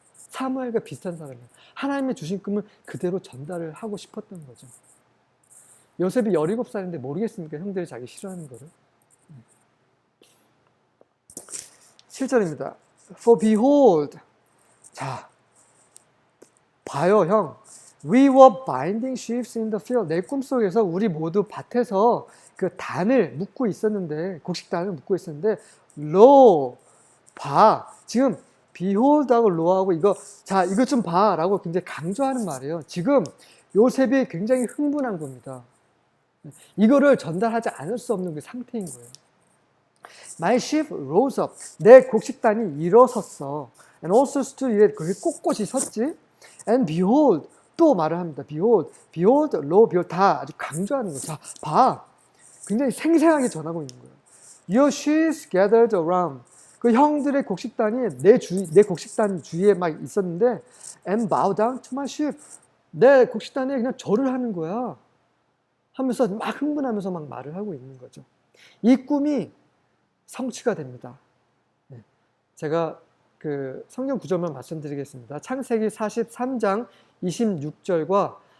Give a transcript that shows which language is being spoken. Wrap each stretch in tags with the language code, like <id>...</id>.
<ko>사무엘과 비슷한 사람이에요. 하나님의 주신 꿈을 그대로 전달을 하고 싶었던 거죠. 요셉이 17살인데 모르겠습니까? 형들이 자기 싫어하는 거를. 7절입니다.</ko> <en>For behold,</en> <ko>자, 봐요, 형.</ko> <en>We were binding sheaves in the field.</en> <ko>내 꿈속에서 우리 모두 밭에서 그 단을 묶고 있었는데, 곡식단을 묶고 있었는데, lo, 봐. 지금 behold하고 lo하고 이거 좀 봐 라고 굉장히 강조하는 말이에요. 지금 요셉이 굉장히 흥분한 겁니다. 이거를 전달하지 않을 수 없는 그 상태인 거예요.</ko> <en>My sheaf rose up.</en> <ko>내 곡식단이 일어섰어.</ko> <en>And also stood.</en> <ko>거기 꼿꼿이 섰지.</ko> <en>And behold.</en> <ko>또 말을 합니다.</ko> <en>Behold, lo, behold.</en> <ko>다 아주 강조하는 거예요. 자, 봐. 굉장히 생생하게 전하고 있는 거예요.</ko> <en>Your sheaves gathered around.</en> <ko>그 형들의 곡식단이 내 곡식단 주위에 막 있었는데</ko> <en>and bow down to my sheep.</en> <ko>내 곡식단에 그냥 절을 하는 거야. 하면서 막 흥분하면서 막 말을 하고 있는 거죠. 이 꿈이 성취가 됩니다. 제가 그 성경 구절만 말씀드리겠습니다. 창세기 43장 26절과</ko>